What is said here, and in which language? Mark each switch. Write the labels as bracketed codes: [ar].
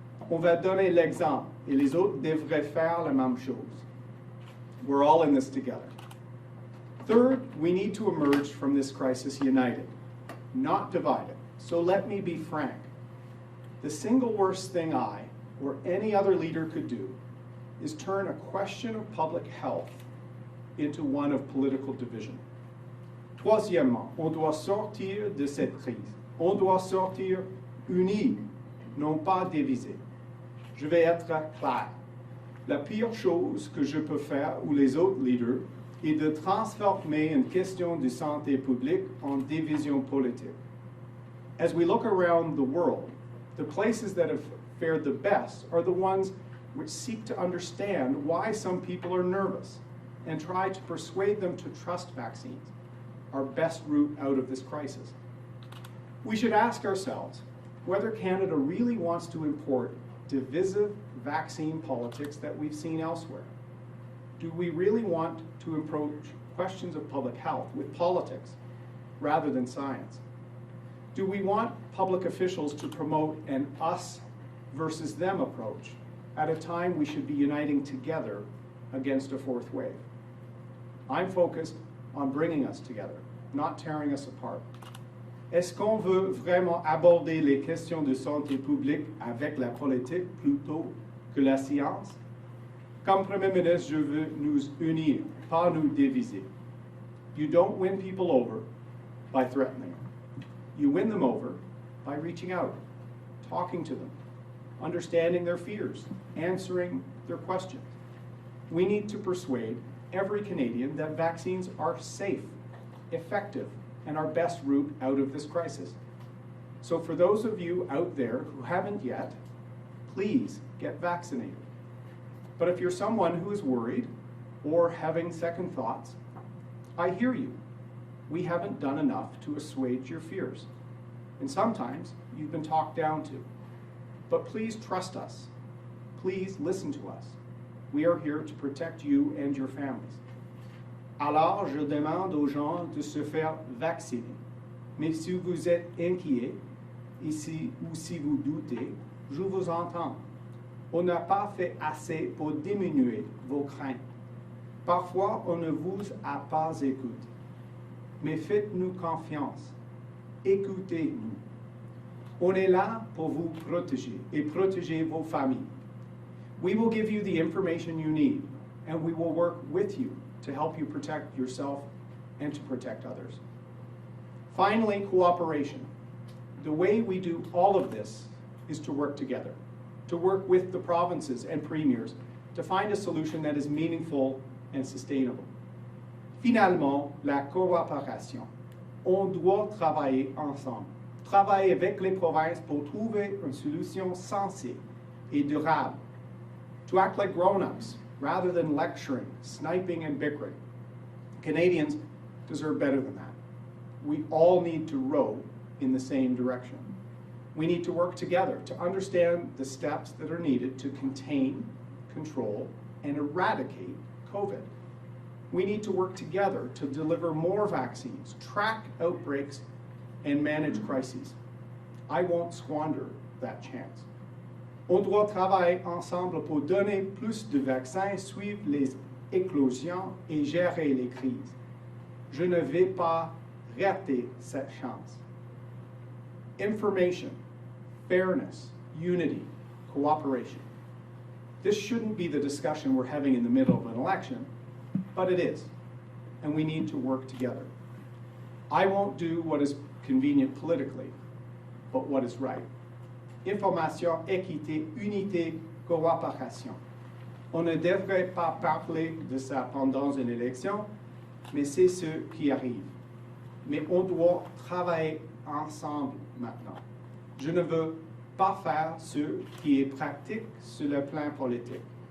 [fr] On va donner l'exemple et les autres devraient faire la même chose. [en] We're all in this together. Third, we need to emerge from this crisis united, not divided. So let me be frank. The single worst thing I or any other leader could do is turn a question of public health into one of political division. [fr] Troisièmement, on doit sortir de cette crise. On doit sortir unis, non pas divisés. Je vais être clair. La pire chose que je peux faire, ou les autres leaders, est de transformer une question de santé publique en division politique. [en] As we look around the world, the places that have fared the best are the ones which seek to understand why some people are nervous and try to persuade them to trust vaccines, our best route out of this crisis. We should ask ourselves whether Canada really wants to import divisive vaccine politics that we've seen elsewhere. Do we really want to approach questions of public health with politics rather than science? Do we want public officials to promote an us versus them approach at a time we should be uniting together against a fourth wave? I'm focused on bringing us together, not tearing us apart. [fr] Est-ce qu'on veut vraiment aborder les questions de santé publique avec la politique plutôt que la science? Comme Premier ministre, je veux nous unir, pas nous diviser. [en] You don't win people over by threatening them. You win them over by reaching out, talking to them, understanding their fears, answering their questions. We need to persuade every Canadian that vaccines are safe, effective, and our best route out of this crisis. So for those of you out there who haven't yet, please get vaccinated. But if you're someone who is worried or having second thoughts, I hear you. We haven't done enough to assuage your fears. And sometimes you've been talked down to. But please trust us. Please listen to us. We are here to protect you and your families. [fr] Alors, je demande aux gens de se faire vacciner. Mais si vous êtes inquiet, ou si vous doutez, je vous entends. On n'a pas fait assez pour diminuer vos craintes. Parfois, on ne vous a pas écouté. Mais faites-nous confiance. Écoutez-nous. On est là pour vous protéger et protéger vos familles. [en] We will give you the information you need, and we will work with you to help you protect yourself and to protect others. Finally, cooperation. The way we do all of this is to work together, to work with the provinces and premiers to find a solution that is meaningful and sustainable. [fr] Finalement, la coopération. On doit travailler ensemble, travailler avec les provinces pour trouver une solution sensée et durable, [en] to act like grown-ups rather than lecturing, sniping, and bickering. Canadians deserve better than that. We all need to row in the same direction. We need to work together to understand the steps that are needed to contain, control, and eradicate COVID. We need to work together to deliver more vaccines, track outbreaks, and manage crises. I won't squander that chance. [fr] On doit travailler ensemble pour donner plus de vaccins, suivre les éclosions et gérer les crises. Je ne vais pas rater cette chance. [en] Information, fairness, unity, cooperation. This shouldn't be the discussion we're having in the middle of an election, but it is, and we need to work together. I won't do what is convenient politically, but what is right. [fr] Information, équité, unité, coopération. On ne devrait pas parler de ça pendant une élection, mais c'est ce qui arrive. Mais on doit travailler ensemble maintenant. Je ne veux pas faire ce qui est pratique sur le plan politique.